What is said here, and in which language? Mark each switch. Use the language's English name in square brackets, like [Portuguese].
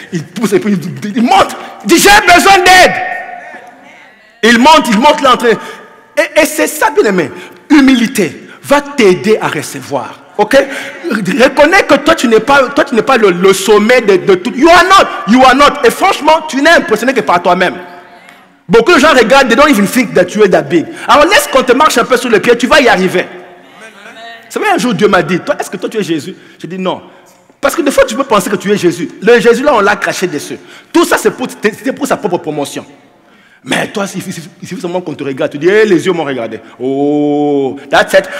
[French] Il pousse et puis il monte. Il dit, j'ai besoin d'aide. Il monte l'entrée. Et c'est ça, bien aimé. Humilité va t'aider à recevoir. Ok? Reconnais que toi tu n'es pas le sommet de tout. [English] You are not. [French] Et franchement, tu n'es impressionné que par toi-même. Beaucoup de gens regardent, [English] they don't even think that you are that big. [French] Alors laisse qu'on te marche un peu sur le pied, tu vas y arriver. Vous savez, un jour Dieu m'a dit, est-ce que toi tu es Jésus? J'ai dit non. Parce que des fois tu peux penser que tu es Jésus. Le Jésus là, on l'a craché dessus. Tout ça c'est pour sa propre promotion. Mais toi, il suffit seulement qu'on te regarde. Tu dis, hey, les yeux m'ont regardé. [English] Oh, that's it.